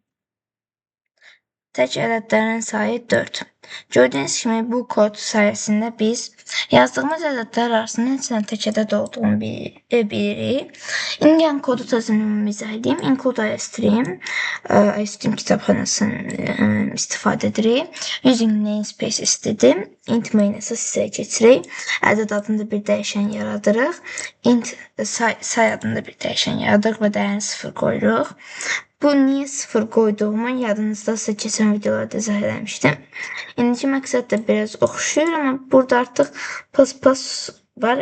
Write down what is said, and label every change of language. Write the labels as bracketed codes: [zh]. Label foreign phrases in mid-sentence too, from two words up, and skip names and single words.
[az] Tək ədədlərin sayı 4. Gördüyünüz kimi bu kod sayəsində biz yazdığımız ədədlər arasında neçə tək ədəd olduğunu bilirik. İndi gəlin kodu təzminimi izah edeyim. [en] Include iStream [az] kitabxanasından istifadə edirik. [en] Using namespace [az] istedim. [en] Int main [az] əsas hissəyə keçirik. Ədəd adında bir dəyişən yaradırıq. Int say adında bir dəyişən yaradırıq və dəyərini 0 qoyuruq. Bu niyə 0 qoyduğumu yadınızdasa keçən videolarda izah eləmişdim. İndiki məqsəd də biraz oxşuyur, amma burada artıq pas var.